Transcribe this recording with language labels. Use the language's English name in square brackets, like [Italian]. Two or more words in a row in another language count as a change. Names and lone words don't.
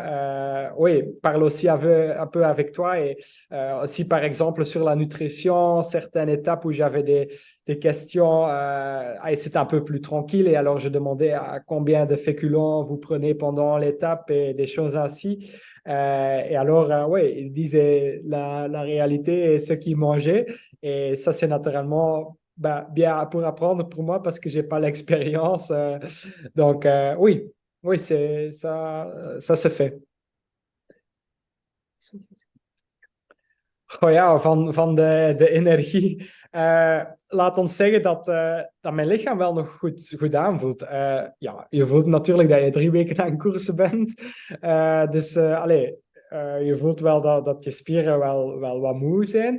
[French] Oui, parlent aussi un peu avec toi et aussi, par exemple, sur la nutrition, certaines étapes où j'avais des questions, c'était un peu plus tranquille et alors je demandais à combien de féculents vous prenez pendant l'étape et des choses ainsi. Et alors, oui, ils disaient la réalité et ce qu'ils mangeaient. Et ça, c'est naturellement bien pour apprendre pour moi parce que j'ai pas l'expérience. Donc, oui, oui, ça se fait. [Dutch] Oh ja, van de energie. Laat ons zeggen dat mijn lichaam wel nog goed aanvoelt. Ja, je voelt natuurlijk dat je 3 weken aan het koersen bent. Allee, je voelt wel dat je spieren wel wat moe zijn.